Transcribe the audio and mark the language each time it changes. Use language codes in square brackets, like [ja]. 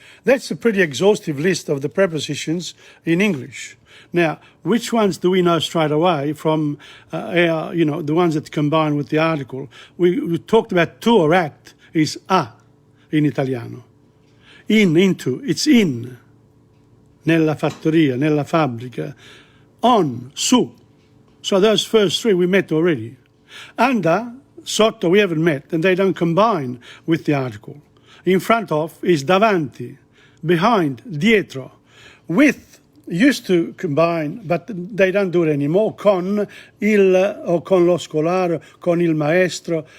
[en] That's a pretty exhaustive list of the prepositions in English. Now, which ones do we know straight away from the ones that combine with the article? We talked about to or at is a in Italiano. In, into, it's in. [it] Nella fattoria, nella fabbrica. [en] On, su. So those first 3 we met already. Under, sotto, we haven't met, and they don't combine with the article. In front of is davanti, behind, dietro. with used to combine, but they don't do it anymore, [it] con il or con lo scolaro, con il maestro.